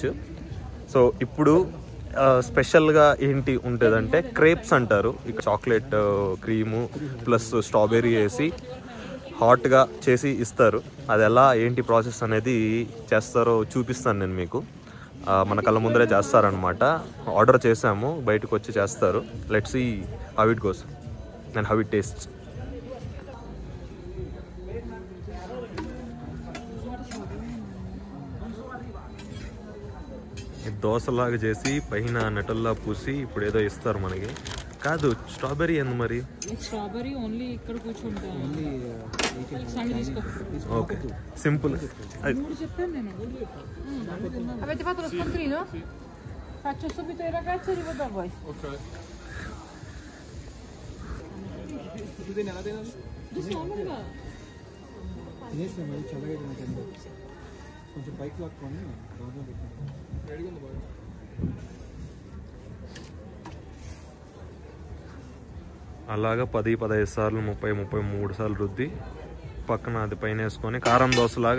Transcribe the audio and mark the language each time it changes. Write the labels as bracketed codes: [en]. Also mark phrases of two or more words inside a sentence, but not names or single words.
[te] సో ఇప్పుడు స్పెషల్గా ఏంటి ఉంటుందంటే క్రేప్స్ అంటారు. ఇక [en] chocolate cream plus strawberry [te] వేసి హాట్గా చేసి ఇస్తారు. అది ఎలా ఏంటి ప్రాసెస్ అనేది చేస్తారో చూపిస్తాను నేను మీకు. మన కళ్ళ ముందరే చేస్తారనమాట. ఆర్డర్ చేసాము, బయటకు వచ్చి చేస్తారు. [en] let's see how it goes and how it tastes. [te] దోసలాగా చేసి పైన నెటల్లా పూసి ఇప్పుడు ఏదో ఇస్తారు మనకి. కాదు, స్ట్రాబెర్రీ ఎందు మరి? [en] strawberry only [te] ఇక్కడ కూర్చుంటా. [en] okay, simple. [te] చెప్పాను నేను. [it] Avete fatto lo scontrino? Faccio subito i ragazzi e arrivo da voi. [te] Ok. కొంచెం పైకి లాక్కొని అలాగా 10-15 సార్లు 30-33 సార్లు రుద్ది పక్కన అది పైన వేసుకొని కారం దోశలాగా.